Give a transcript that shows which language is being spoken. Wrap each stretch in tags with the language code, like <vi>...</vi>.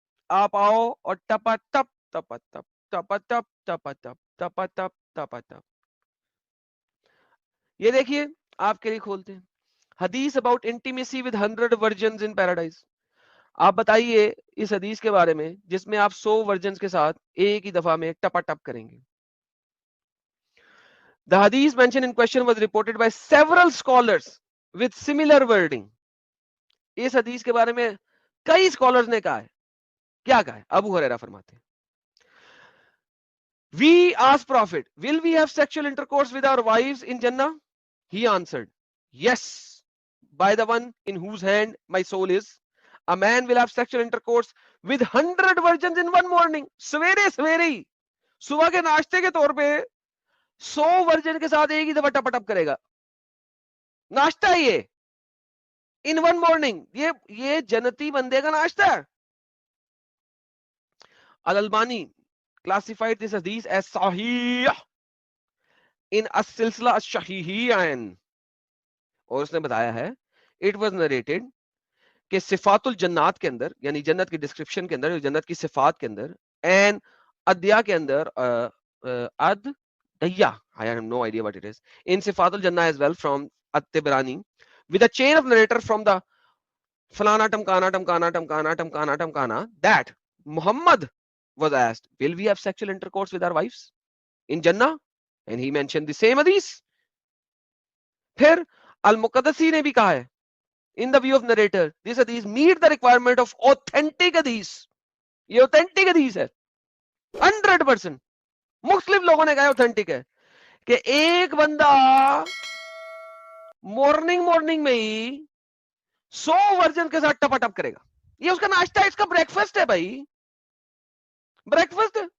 <ur>آپ آؤ اور ٹپا ٹپ ٹپا ٹپ ٹپا ٹپ ٹپا ٹپ ٹپا ٹپ ٹپا ٹپ. یہ دیکھیے آپ کے لیے کھولتے ہیں حدیث</ur> <en>About intimacy with 100 virgins in paradise.</en> <ur>آپ بتائیے اس حدیث کے بارے میں جس میں آپ 100 ورجنز کے ساتھ ایک ہی دفعہ میں ٹپا ٹپ کریں گے.</ur> <en>The hadith mentioned in question was reported by several scholars with similar wording.</en> <ur>اس حدیث کے بارے میں کئی scholars نے کہا ہے. کیا کہا ہے؟ ابو ہریرہ فرماتے ہیں</ur> <en>We asked Prophet, will we have sexual intercourse with our wives in Jannah? He answered, yes, by the one in whose hand my soul is. A man will have sexual intercourse with 100 virgins in one morning.</en> <ur>سویرے سویرے ہی صبح کے ناشتے کے طور پہ 100 virgin کے ساتھ ایک ہی دفعہ ٹپ ٹپ کرے گا. ناشتہ یہ</ur> <en>in one morning،</en> <ur>یہ جنتی بندے کا ناشتہ ہے. الالبانی</ur> <en>classified this hadith as</en> <ur>صحیح in السلسلہ الصحیحین، اور اس نے بتایا ہے</ur> <en>it was narrated</en> <ur>کہ صفات الجنات کے اندر، یعنی جنت کی ڈسکرپشن کے اندر، جنت کی صفات کے اندر، and ادیا کے اندر،</ur> <en>ادیا I have no idea what it is, in صفات الجنہ as well from at-Tibrani with a chain of narrator from the</en> <ur>فلانا ٹمکانا ٹمکانا ٹمکانا</ur> <en>ٹمکانا ٹمکانا that Muhammad was asked, will we have sexual intercourse with our wives in Jannah? And he mentioned the same hadith.</en> <ur>پھر المقدسی نے بھی کہا ہے</ur> <en>in the view of narrator this hadith meet the requirement of authentic hadith.</en> <ur>یہ authentic hadith ہے 100%. مختلف لوگوں نے کہا authentic ہے کہ ایک بندہ مارننگ میں ہی 100 ورجن کے ساتھ ٹپا ٹپ کرے گا. یہ اس کا ناشتہ ہے، اس کا بریکفاسٹ ہے بھائی، بریکفاسٹ.</ur>